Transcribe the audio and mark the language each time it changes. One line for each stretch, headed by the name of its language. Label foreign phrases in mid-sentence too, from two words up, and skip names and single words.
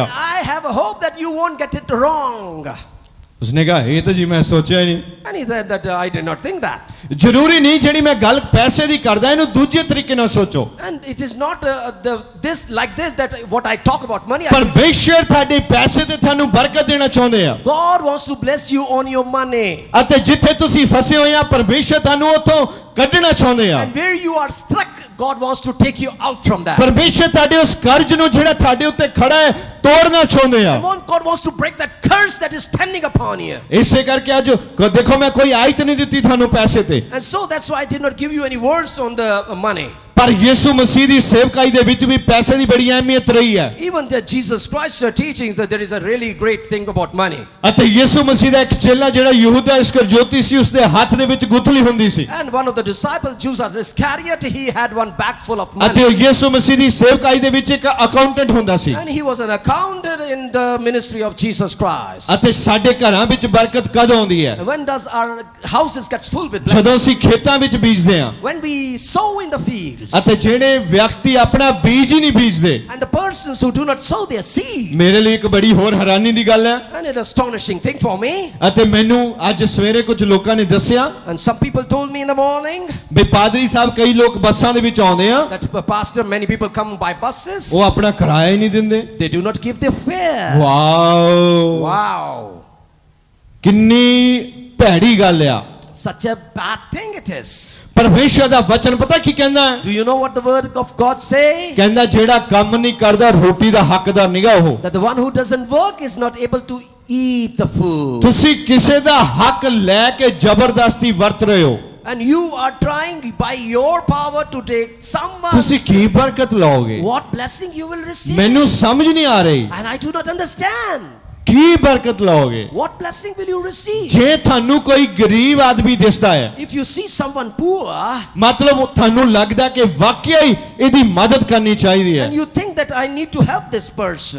English: I have a hope that you won't get it wrong.
Punjabi: ਉਸਨੇ ਕਹਾ ਇਹ ਤਾਂ ਜੀ ਮੈਂ ਸੋਚਿਆ ਹੀ ਨਹੀਂ।
English: And he said that I did not think that.
Punjabi: ਜ਼ਰੂਰੀ ਨਹੀਂ ਜਿਹੜੀ ਮੈਂ ਗੱਲ ਪੈਸੇ ਦੀ ਕਰਦਾ ਇਹਨੂੰ ਦੂਜੇ ਤਰੀਕੇ ਨਾਲ ਸੋਚੋ।
English: And it is not this that what I talk about money.
Punjabi: ਪਰਮੇਸ਼ਰ ਤੁਹਾਡੇ ਪੈਸੇ ਤੇ ਤੁਹਾਨੂੰ ਬਰਕਤ ਦੇਣਾ ਚਾਹੁੰਦੇ ਆ।
English: God wants to bless you on your money.
Punjabi: ਅਤੇ ਜਿੱਥੇ ਤੁਸੀਂ ਫਸੇ ਹੋਏ ਆ ਪਰਮੇਸ਼ਰ ਤੁਹਾਨੂੰ ਉੱਥੋਂ ਕੱਢਣਾ ਚਾਹੁੰਦੇ ਆ।
English: And where you are stuck, God wants to take you out from that.
Punjabi: ਪਰਮੇਸ਼ਰ ਤੁਹਾਡੇ ਉਸ ਕਰਜ਼ ਨੂੰ ਜਿਹੜਾ ਤੁਹਾਡੇ ਉੱਤੇ ਖੜਾ ਹੈ ਤੋੜਨਾ ਚਾਹੁੰਦੇ ਆ।
English: God wants to break that curse that is standing upon you.
Punjabi: ਇਸੇ ਕਰਕੇ ਅੱਜ ਦੇਖੋ ਮੈਂ ਕੋਈ ਆਇਤ ਨਹੀਂ ਦਿੱਤੀ ਤੁਹਾਨੂੰ ਪੈਸੇ ਤੇ।
English: And so that's why I did not give you any words on the money.
Punjabi: ਪਰ ਯਿਸੂ ਮਸੀਹ ਦੀ ਸੇਵਕਾਈ ਦੇ ਵਿੱਚ ਵੀ ਪੈਸੇ ਦੀ ਬੜੀ ਅਹਿਮੀਅਤ ਰਹੀ ਹੈ।
English: Even that Jesus Christ's teachings that there is a really great thing about money.
Punjabi: ਅਤੇ ਯਿਸੂ ਮਸੀਹ ਦਾ ਇੱਕ ਚੇਲਾ ਜਿਹੜਾ ਯਹੂਦਾ ਇਸਕਰਜੋਤੀ ਸੀ ਉਸਦੇ ਹੱਥ ਦੇ ਵਿੱਚ ਗੁਥਲੀ ਹੁੰਦੀ ਸੀ।
English: And one of the disciples, Judas Iscariot, he had one bag full of money.
Punjabi: ਅਤੇ ਯਿਸੂ ਮਸੀਹ ਦੀ ਸੇਵਕਾਈ ਦੇ ਵਿੱਚ ਇੱਕ ਅਕਾਊਂਟੈਂਟ ਹੁੰਦਾ ਸੀ।
English: And he was an accountant in the ministry of Jesus Christ.
Punjabi: ਅਤੇ ਸਾਡੇ ਘਰਾਂ ਵਿੱਚ ਬਰਕਤ ਕਦ ਆਉਂਦੀ ਹੈ?
English: When does our houses gets full with blessings?
Punjabi: ਜਦੋਂ ਅਸੀਂ ਖੇਤਾਂ ਵਿੱਚ ਬੀਜਦੇ ਹਾਂ।
English: When we sow in the fields.
Punjabi: ਅਤੇ ਜਿਹੜੇ ਵਿਅਕਤੀ ਆਪਣਾ ਬੀਜ ਹੀ ਨਹੀਂ ਬੀਜਦੇ।
English: And the persons who do not sow their seeds.
Punjabi: ਮੇਰੇ ਲਈ ਇੱਕ ਬੜੀ ਹੋਰ ਹੈਰਾਨੀ ਦੀ ਗੱਲ ਹੈ।
English: And an astonishing thing for me.
Punjabi: ਅਤੇ ਮੈਨੂੰ ਅੱਜ ਸਵੇਰੇ ਕੁਝ ਲੋਕਾਂ ਨੇ ਦੱਸਿਆ।
English: And some people told me in the morning.
Punjabi: ਵੀ ਪਾਦਰੀ ਸਾਹਿਬ ਕਈ ਲੋਕ ਬੱਸਾਂ ਦੇ ਵਿੱਚ ਆਉਂਦੇ ਆ।
English: That pastor, many people come by buses.
Punjabi: ਉਹ ਆਪਣਾ ਕਿਰਾਇਆ ਹੀ ਨਹੀਂ ਦਿੰਦੇ।
English: They do not give their fare.
Punjabi: ਵਾਓ।
English: Wow.
Punjabi: ਕਿੰਨੀ ਭੈੜੀ ਗੱਲ ਆ।
English: Such a bad thing it is.
Punjabi: ਪਰਮੇਸ਼ਰ ਦਾ ਵਚਨ ਪਤਾ ਕੀ ਕਹਿੰਦਾ ਹੈ?
English: Do you know what the word of God say?
Punjabi: ਕਹਿੰਦਾ ਜਿਹੜਾ ਕੰਮ ਨਹੀਂ ਕਰਦਾ ਰੋਟੀ ਦਾ ਹੱਕਦਾਰ ਨਹੀਂਗਾ ਉਹ।
English: That the one who doesn't work is not able to eat the food.
Punjabi: ਤੁਸੀਂ ਕਿਸੇ ਦਾ ਹੱਕ ਲੈ ਕੇ ਜ਼ਬਰਦਸਤੀ ਵਰਤ ਰਹੇ ਹੋ।
English: And you are trying by your power to take someone.
Punjabi: ਤੁਸੀਂ ਕੀ ਬਰਕਤ ਲਓਗੇ?
English: What blessing you will receive?
Punjabi: ਮੈਨੂੰ ਸਮਝ ਨਹੀਂ ਆ ਰਹੀ।
English: And I do not understand.
Punjabi: ਕੀ ਬਰਕਤ ਲਓਗੇ?
English: What blessing will you receive?
Punjabi: ਜੇ ਤੁਹਾਨੂੰ ਕੋਈ ਗਰੀਬ ਆਦਮੀ ਦਿਸਦਾ ਹੈ।
English: If you see someone poor.
Punjabi: ਮਤਲਬ ਤੁਹਾਨੂੰ ਲੱਗਦਾ ਕਿ ਵਾਕਿਆ ਹੀ ਇਹਦੀ ਮਦਦ ਕਰਨੀ ਚਾਹੀਦੀ ਹੈ।
English: And you think that I need to help this person.